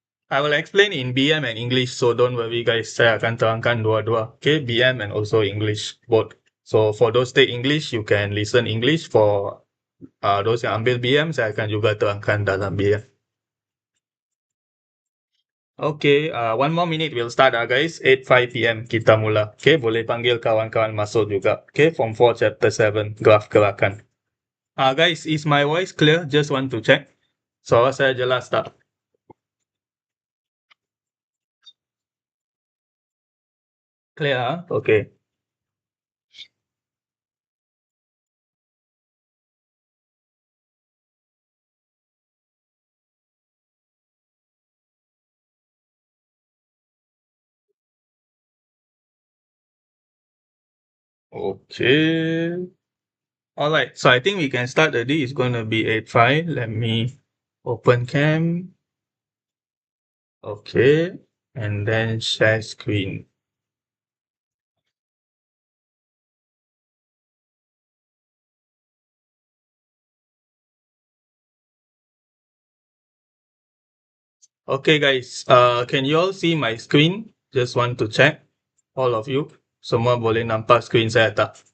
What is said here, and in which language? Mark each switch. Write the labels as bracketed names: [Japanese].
[English] I will explain in BM and English, so don't worry guys. [Malay] Saya akan terangkan dua-dua. [English] Okay, BM and also English both. So for those take English, you can listen English. For those [Malay] yang ambil BM, saya akan juga terangkan dalam BM. [English] Okay, one more minute we'll start guys. [Malay] 8:05 p.m. kita mula. Okay, boleh panggil kawan-kawan masuk juga. [English] Okay, from 4 chapter 7, graph gerakan. Guys, is my voice clear? Just want to check. [Malay] Suara saya jelas tak? [English] Clear, Okay. Okay. All right, so I think we can start already. It's going to be 8:05. Let me open cam. Okay, and then share screen. Okay, guys, can you all see my screen? Just want to check. All of you, [Malay] semua boleh nampak screen saya tak?